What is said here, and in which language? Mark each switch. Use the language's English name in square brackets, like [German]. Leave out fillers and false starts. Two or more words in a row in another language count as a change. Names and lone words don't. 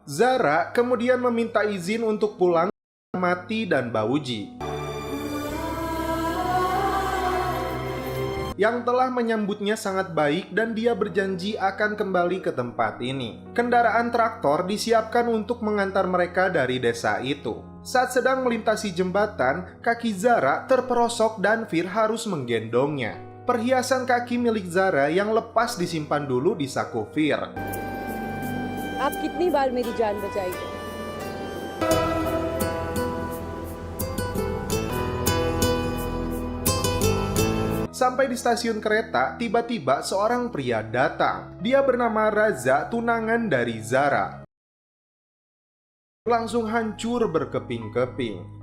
[Indonesian] Zara kemudian meminta izin untuk pulang ke Mati dan Bauji, yang telah menyambutnya sangat baik dan dia berjanji akan kembali ke tempat ini. Kendaraan traktor disiapkan untuk mengantar mereka dari desa itu. Saat sedang melintasi jembatan, kaki Zara terperosok dan Fir harus menggendongnya. Perhiasan kaki milik Zara yang lepas disimpan dulu di saku Fir. [Hindi] आप कितनी बार मेरी जान बचाई है? [Indonesian] Sampai di stasiun kereta, tiba-tiba seorang pria datang. Dia bernama Raza, tunangan dari Zara. Langsung hancur berkeping-keping.